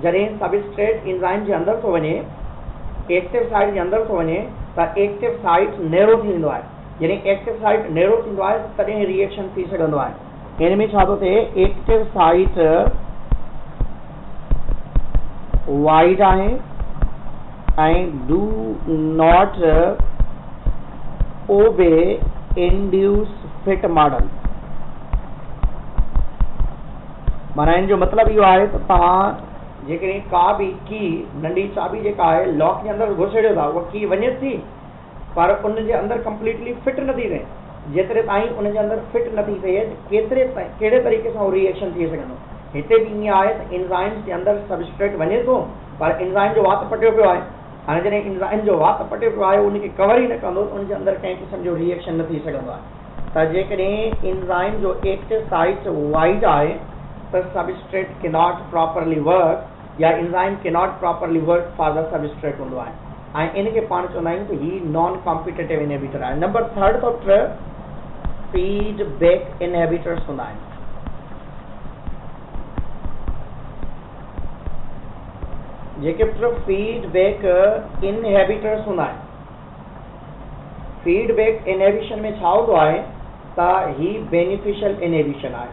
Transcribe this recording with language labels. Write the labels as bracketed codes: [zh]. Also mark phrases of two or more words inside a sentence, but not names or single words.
[sd] जॾहिं [en] substrate enzyme [sd] जे अंदर थो वञे, [en] active site [sd] जे अंदर थो वञे त [en] active site narrow [sd] थी वेंदो आहे। जॾहिं [en] active site narrow [sd] थींदो आहे तॾहिं रिएक्शन थी सघंदो आहे। हिन में छा थो थिए, [en] active site wide [sd] आहे ऐं [en] do not obey induce fit model. [sd] माना इन जो मतिलबु इहो आहे त तव्हां जेकॾहिं का बि की नंढी चाबी जेका आहे लॉक जे अंदरि घुसेड़ियो था, उहा की वञे थी पर उन जे अंदरि [en] completely fit [sd] नथी थिए। जेतिरे ताईं उन जे अंदरि फिट नथी थिए कहिड़े तरीक़े सां उहो रिएक्शन थी सघंदो। हिते बि ईअं आहे त एंजाइम्स जे अंदरि सबस्ट्रेट वञे थो पर एंजाइम जो वात पटियो पियो आहे। हाणे जॾहिं एंजाइम जो वात पटियो पियो आहे उनखे कवर ई न कंदो त उनजे अंदरि कंहिं क़िस्म जो रिएक्शन न थी सघंदो आहे। त जेकॾहिं एंजाइम जो [en] active site wide [sd] आहे त [en] substrate ke not properly work, [sd] या [en] enzyme ke not properly work for the substrate [sd] हूंदो आहे, ऐं इनखे पाण चवंदा आहियूं त ही [en] non competitive inhibitor [sd] आहे। [en] number third [sd] तो [en] feedback inhibitors [sd] हूंदा आहिनि। जेके [en] feedback inhibitors [sd] हूंदा आहिनि, [en] feedback inhibition [sd] में छा हूंदो आहे त ही [en] beneficial inhibition [sd] आहे।